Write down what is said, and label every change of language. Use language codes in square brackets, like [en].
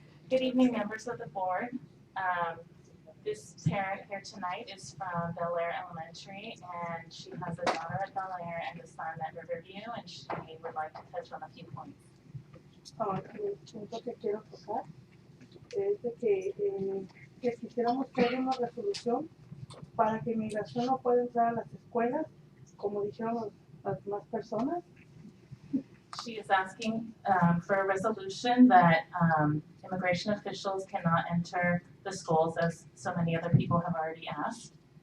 [en] Good evening, members of the board. This parent here tonight is from Bel Air Elementary, and she has a daughter at Bel Air and a son at Riverview, and she would like to touch on a few points. [es] El punto que quiero tocar es de que quisiéramos tener una resolución para que inmigración no pueda entrar a las escuelas, como dijeron las demás personas. [en] She is asking for a resolution that immigration officials cannot enter the schools, as so many other people have already asked.